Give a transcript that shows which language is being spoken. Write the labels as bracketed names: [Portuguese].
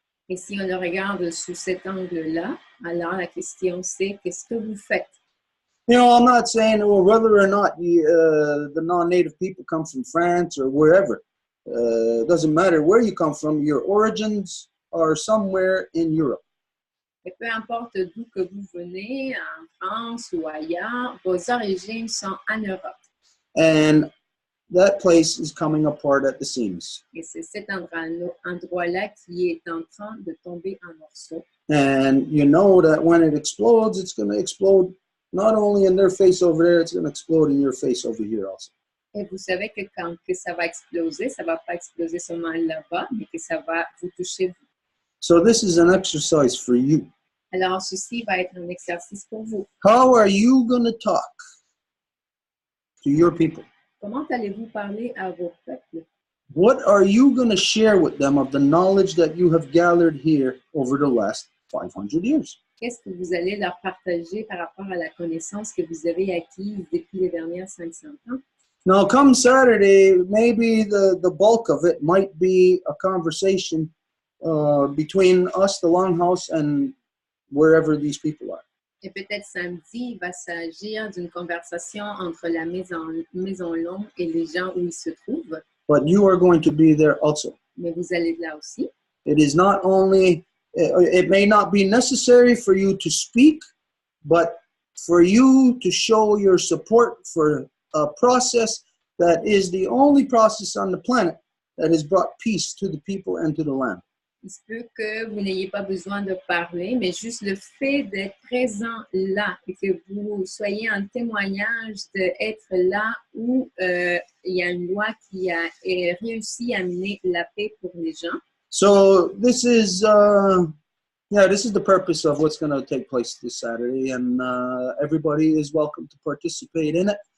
[French] Et si on le regarde sous cet angle-là, alors la question c'est qu'est-ce que vous faites? [English] You know, I'm not saying whether or not the non-native people come from France or wherever. It doesn't matter where you come from. Your origins are somewhere in Europe. [French] Et peu importe d'où que vous venez, en France ou ailleurs, vos origines sont en Europe. [English] And that place is coming apart at the seams. [French] Et c'est cet endroit-là qui est en train de tomber en morceaux. [English] And you know that when it explodes, it's going to explode not only in their face over there, it's going to explode in your face over here also. [French] Et vous savez que quand que ça va exploser, ça va pas exploser seulement là-bas, mais que ça va vous toucher vous. [English] So this is an exercise for you. [French] Alors ceci va être un exercice pour vous. [English] How are you going to talk to your people? [French] Comment allez-vous parler à vos peuples? [English] What are you going to share with them of the knowledge that you have gathered here over the last 500 years? [French] Qu'est-ce que vous allez leur partager par rapport à la connaissance que vous avez acquise depuis les dernières 500 ans? [English] Now, come Saturday, maybe the bulk of it might be a conversation between us, the Longhouse, and wherever these people are. [French] Et peut-être samedi, il va s'agir d'une conversation entre la maison longue et les gens où ils se trouvent. [English] But you are going to be there also. [French] Mais vous allez là aussi. [English] It is not only, it may not be necessary for you to speak, but for you to show your support for a process that is the only process on the planet that has brought peace to the people and to the land. [French] Il se peut que vous n'ayez pas besoin de parler, mais juste le fait d'être présent là et que vous soyez un témoignage d'être là où il y a une loi qui a réussi à amener la paix pour les gens. [English] So this is the purpose of what's going to take place this Saturday, and everybody is welcome to participate in it.